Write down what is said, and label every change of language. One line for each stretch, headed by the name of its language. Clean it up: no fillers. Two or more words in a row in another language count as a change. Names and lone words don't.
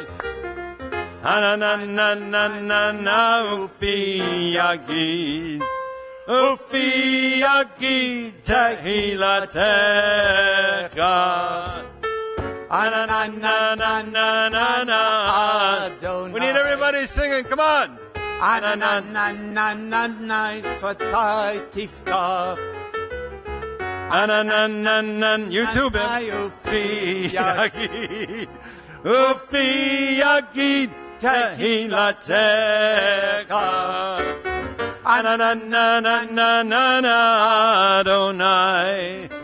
Hebrew: Adonai, na na na na, ופי יגיד. ופי יגיד תהלתך. Adonai, na na na na na.
English: We need everybody singing. Come on.
Hebrew: Adonai, na na na na, שפתי תפתח. Adonai, na na.
English: You too, Ben.
Hebrew: ופי יגיד. ופי יגיד תהלתך. Adonai, na na na na na, Adonai.